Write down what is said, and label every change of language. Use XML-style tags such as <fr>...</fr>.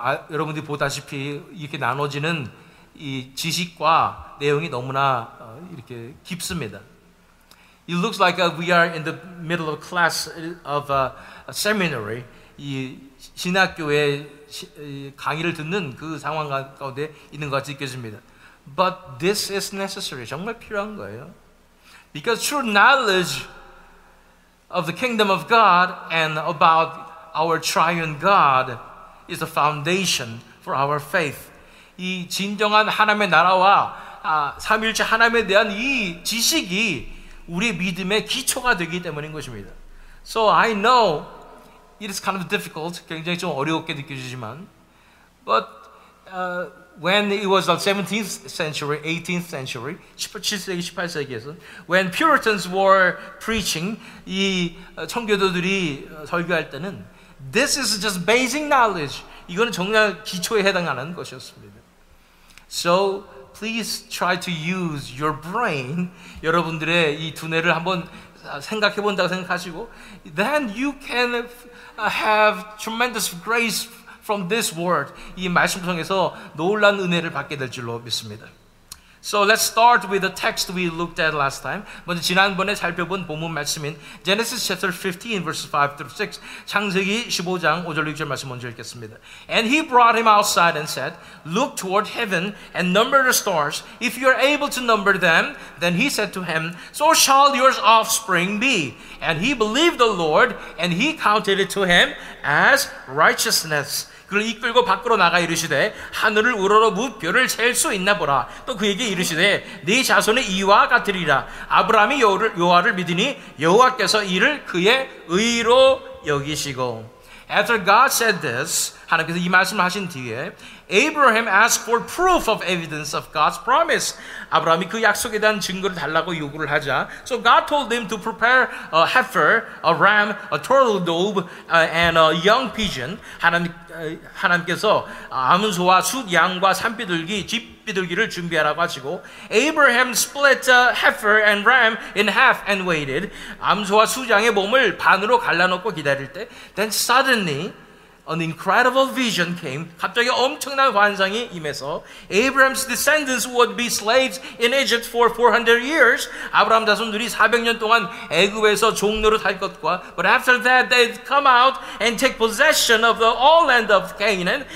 <ko>여러분들이 보다시피 이렇게 나눠지는 이 지식과 내용이 너무나 이렇게 깊습니다.</ko> <en>It looks like we are in the middle of a class of a seminary.</en> <ko>이 신학교의 강의를 듣는 그 상황 가운데 있는 것 같이 느껴집니다.</ko> <en>But this is necessary.</en> <ko>정말 필요한 거예요.</ko> <en>Because true knowledge of the kingdom of God and about our triune God is the foundation for our faith.</en> <ko>이 진정한 하나님의 나라와 삼위일체 하나님에 대한 이 지식이 우리의 믿음의 기초가 되기 때문인 것입니다.</ko> <en>So I know it is kind of difficult,</en> <ko>굉장히 좀 어렵게 느껴지지만,</ko> <en>but when it was the 17th century, 18th century,</en> <ko>17세기, 18세기에서</ko> <en>when Puritans were preaching,</en> <ko>이 청교도들이 설교할 때는</ko> <en>this is just basic knowledge.</en> <ko>이거는 정말 기초에 해당하는 것이었습니다.</ko> <en>So please try to use your brain.</en> <ko>여러분들의 이 두뇌를 한번 생각해 본다고 생각하시고,</ko> <en>then you can have tremendous grace from this word.</en> <ko>이 말씀 통해서 놀라운 은혜를 받게 될 줄로 믿습니다.</ko> <en>So let's start with the text we looked at last time.</en> <ko>먼저 지난번에 살펴본 본문 말씀인</ko> <en>Genesis chapter 15 verses 5 through 6.</en> <ko>창세기 15장 5절 6절 말씀 먼저 읽겠습니다.</ko> <en>And he brought him outside and said, Look toward heaven and number the stars. If you are able to number them, then he said to him, So shall your offspring be. And he believed the Lord, and he counted it to him as righteousness.</en> <ko>그를 이끌고 밖으로 나가 이르시되 하늘을 우러러 무별을 셀 수 있나 보라. 또 그에게 이르시되 네 자손의 이와 같으리라. 아브라함이 여호와를 믿으니 여호와께서 이를 그의 의로 여기시고.</ko> <en>After God said this,</en> <ko>하나님께서 이 말씀을 하신 뒤에</ko> <en>Abraham asked for proof of evidence of God's promise.</en> <ko>아브라함이 그 약속에 대한 증거를 달라고 요구를 하자,</ko> <en>so God told him to prepare a heifer, a ram, a turtle dove, and a young pigeon.</en> <ko>하나님께서 암소와 숫양과 산비둘기, 집비둘기를 준비하라고 하시고,</ko> <en>Abraham split a heifer and ram in half and waited.</en> <ko>암소와 숫양의 몸을 반으로 갈라놓고 기다릴 때,</ko> <en>then suddenly an incredible vision came.</en> <ko>갑자기 엄청난 환상이 임해서</ko> <en>Abraham's descendants would be slaves in Egypt for 400 years.</en> <ko>아브라함 자손들이 400년 동안 애굽에서 종로로 살 것과</ko> <en>but after that they'd come out and take possession of the all land of Canaan.</en>